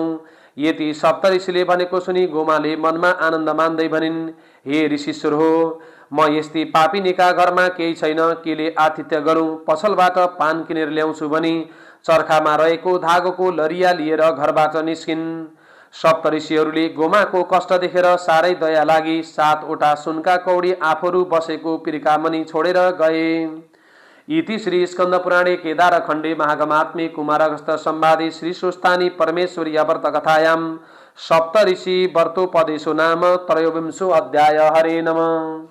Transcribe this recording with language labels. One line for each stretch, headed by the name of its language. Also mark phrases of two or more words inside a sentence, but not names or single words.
Nepali: यति सप्तऋषिले भनेको सुनि गोमाले मनमा आनन्द मान्दै भनिन्, हे ऋषिश्वर हो, म यस्ती पापिनीका घरमा केही छैन, केले आतिथ्य गरौँ। पसलबाट पान किनेर ल्याउँछु भनी चर्खामा रहेको धागोको लरिया लिएर घरबाट निस्किन्। सप्तऋषिहरूले गोमाको कष्ट देखेर साह्रै दया लागि 7वटा सुनका कौडी आफूहरू बसेको पिर्कामणि छोडेर गए।
Sanskrit: इति श्री स्कंद पुराणे केदारखण्डे महागमात्मे कुमारगस्थ संवादे श्री स्वस्थानी परमेश्वरी व्रत कथायां सप्तऋषि व्रतोपदेशो नाम त्रयोविंशो अध्याय। हरे नमः।